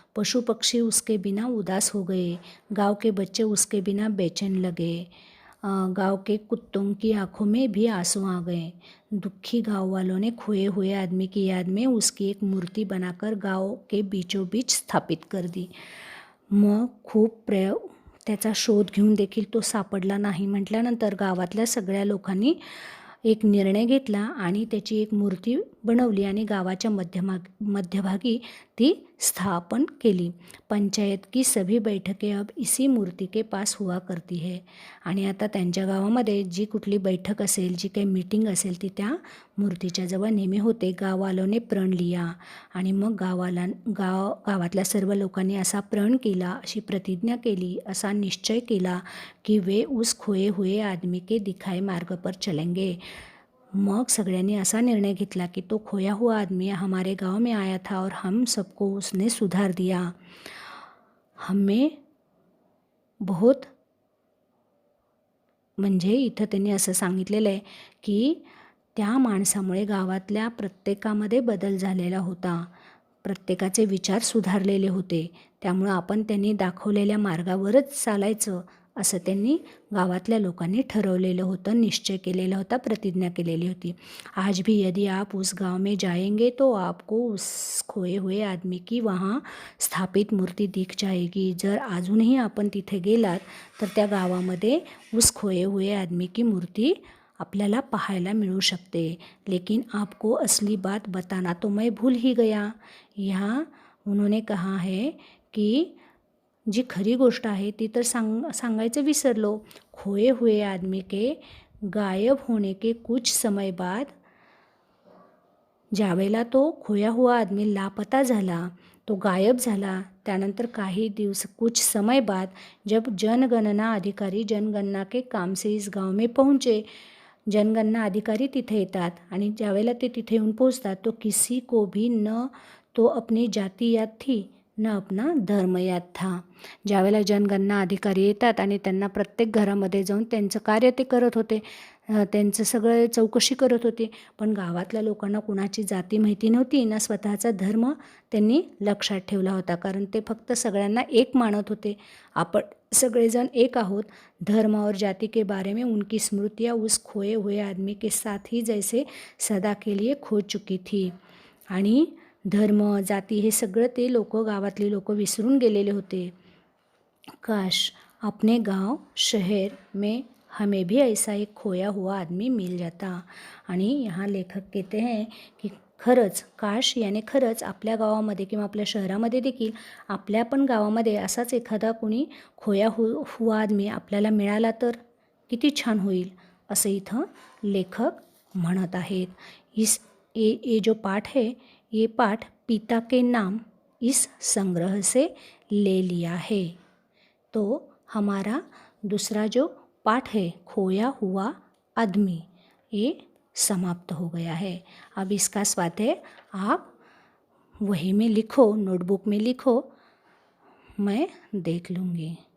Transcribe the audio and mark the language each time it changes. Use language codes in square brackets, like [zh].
[hi] पशु पक्षी उसके बिना उदास हो गए. गांव के बच्चे उसके बिना बेचैन लगे. गांव के कुत्तों की आंखों में भी आंसू आ गए. दुखी गांव वालों ने खोए हुए आदमी की याद में उसकी एक मूर्ति बनाकर गांव के बीचों बीच स्थापित कर दी. [mr] मग खूप त्याचा शोध घेऊन देखील तो सापडला नाही म्हटल्यानंतर गावातल्या सगळ्या लोकांनी एक निर्णय घेतला आणि त्याची एक मूर्ती बनवली आणि गावाच्या मध्यभागी ती स्थापन केली. [hi] पंचायत की सभी बैठकें अब इसी मूर्ति के पास हुआ करती है. [mr] आणि आता त्यांच्या गावामध्ये जी कुठली बैठक असेल, जी काही मीटिंग असेल, ती त्या मूर्तीच्या जवळ नेहमी होते. [hi] गाववालोने प्रण लिया. [mr] आणि मग गावातल्या सर्व लोकांनी असा प्रण केला, अशी प्रतिज्ञा केली, असा निश्चय केला की [hi] वे उस खोए हुए आदमी के दिखाए मार्ग पर चलेंगे. [mr] मग सगळ्यांनी असा निर्णय घेतला की [hi] तो खोया हुआ आदमी हमारे गांव में आया था और हम सबको उसने सुधार दिया. हमें बहुत, [mr] म्हणजे इथं त्यांनी असं सांगितलेलं आहे की त्या माणसामुळे गावातल्या प्रत्येकामध्ये बदल झालेला होता, प्रत्येकाचे विचार सुधारलेले होते. त्यामुळं आपण त्यांनी दाखवलेल्या मार्गावरच चालायचं असं त्यांनी गावातल्या लोकांनी ठरवलेलं होतं, निश्चय केलेला होता, प्रतिज्ञा केलेली होती. [hi] आज भी यदि आप उस गांव में जाएंगे तो आपको उस खोए हुए आदमी की वहाँ स्थापित मूर्ति दिख जाएगी. [mr] जर अजूनही आपण तिथे गेलात तर त्या गावामध्ये [hi] उस खोए हुए आदमी की मूर्ति [mr] आपल्याला पाहायला मिळू शकते. [hi] लेकिन आपको असली बात बताना तो मैं भूल ही गया. यहाँ उन्होंने कहा है की [mr] जी खरी गोष्ट आहे ती तर सांगायचं विसरलो. [hi] खोए हुए आदमी के गायब होने के कुछ समय बाद, [mr] ज्यावेळेला तो खोया हुआ आदमी लापता झाला, तो गायब झाला, त्यानंतर काही दिवस [hi] कुछ समय बाद जब जनगणना अधिकारी जनगणना के काम से इस गांव में पहुँचे. [mr] जनगणना अधिकारी तिथे येतात आणि ज्यावेळेला ते तिथे येऊन पोहोचतात [hi] तो किसी को भी न तो अपनी जाति याद थी न अपना धर्म याद था. [mr] ज्यावेळेला जनगणना अधिकारी येतात आणि त्यांना प्रत्येक घरामध्ये जाऊन त्यांचं कार्य ते करत होते, त्यांचं सगळं चौकशी करत होते, पण गावातल्या लोकांना कुणाची जाती माहिती नव्हती ना स्वतःचा धर्म त्यांनी लक्षात ठेवला होता, कारण ते फक्त सगळ्यांना एक मानत होते. आपण सगळेजण एक आहोत. [hi] धर्म और जाति के बारे में उनकी स्मृतियाँ उस खोए हुए आदमी के साथ ही जैसे सदा के लिए खो चुकी थी. [mr] आणि धर्म जाती हे सगळं ते लोक, गावातली लोक विसरून गेलेले होते. [hi] काश अपने गांव शहर में हमें भी ऐसा एक खोया हुआ आदमी मिल जाता. आणि यहाँ लेखक कहते हैं कि [mr] खरंच, काश याने खरंच आपल्या गावामध्ये किंवा आपल्या शहरामध्ये देखील आपल्या पण गावामध्ये असाच एखादा कोणी खोया हुआ आदमी आपल्याला मिळाला तर किती छान होईल, असं इथं लेखक म्हणत आहेत. [hi] ये जो पाठ है, ये पाठ पिता के नाम इस संग्रह से ले लिया है. तो हमारा दूसरा जो पाठ है, खोया हुआ आदमी, ये समाप्त हो गया है. अब इसका स्वाध्याय आप वही में लिखो, नोटबुक में लिखो, मैं देख लूँगी.